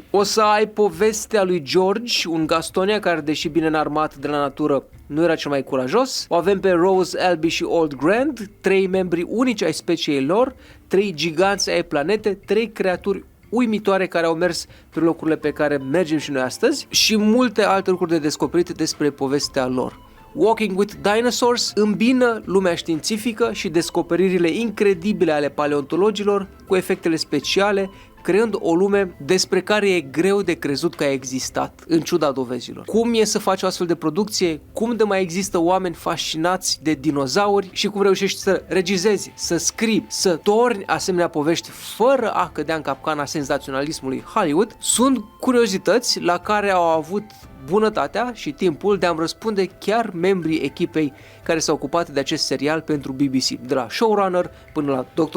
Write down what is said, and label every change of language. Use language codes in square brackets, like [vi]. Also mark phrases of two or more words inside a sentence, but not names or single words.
[ro] O să ai povestea lui George, un Gastonia care, deși bine înarmat de la natură, nu era cel mai curajos. O avem pe Rose, Albie și Old Grand, 3 membri unici ai speciei lor, 3 giganți ai planete, 3 creaturi uimitoare care au mers pe locurile pe care mergem și noi astăzi și multe alte lucruri de descoperit despre povestea lor. Walking with Dinosaurs îmbină lumea științifică și descoperirile incredibile ale paleontologilor cu efectele speciale, creând o lume despre care e greu de crezut că a existat, în ciuda dovezilor. Cum e să faci o astfel de producție, cum de mai există oameni fascinați de dinozauri și cum reușești să regizezi, să scrii, să torni asemenea povești fără a cădea în capcana senzaționalismului Hollywood, sunt curiozități la care au avut bunătatea și timpul de a-mi răspunde chiar membrii echipei care s-au ocupat de acest serial pentru BBC, de la showrunner până la Dr.